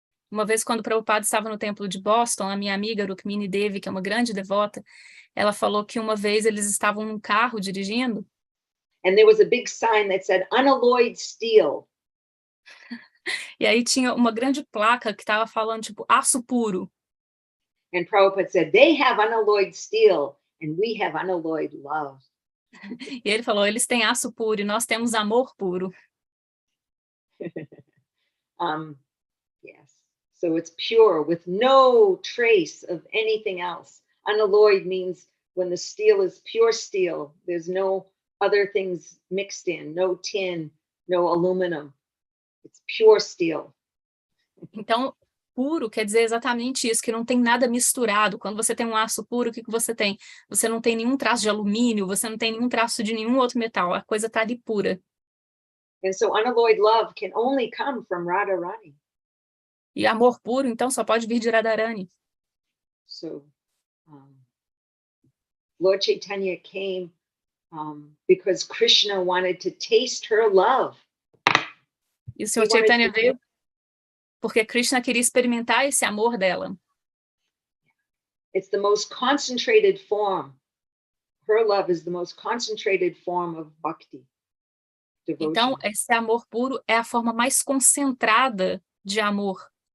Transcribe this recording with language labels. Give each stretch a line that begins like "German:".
Portuguese: Uma vez, quando o Prabhupada estava no templo de Boston, a minha amiga Rukmini Devi, que é uma grande devota, ela falou que uma vez eles estavam num carro dirigindo.
English: And there was a big sign that said unalloyed steel.
Portuguese: E aí tinha uma grande placa que estava falando tipo aço puro.
English: And Prabhupada said, they have unalloyed steel and we have unalloyed love.
Portuguese: E ele falou, eles têm aço puro e nós temos amor puro.
English: Yes. So it's pure with no trace of anything else. Unalloyed means when the steel is pure steel, there's no other things mixed in, no tin, no aluminum. It's pure steel.
Portuguese: Então, puro quer dizer exatamente isso, que não tem nada misturado. Quando você tem um aço puro, o que você tem? Você não tem nenhum traço de alumínio, você não tem nenhum traço de nenhum outro metal. A coisa está ali pura.
English: And so unalloyed love can only come from Rādhārāṇī.
Portuguese: E amor puro, então, só pode vir de Radharani.
English: So, Lord Chaitanya came because Krishna wanted to taste her love.
Portuguese: E o Senhor Chaitanya veio porque Krishna queria experimentar esse amor dela.
English: It's the most concentrated form. Her love is the most concentrated form of bhakti. Devotion.
Portuguese: Então, esse amor puro é a forma mais concentrada de amor.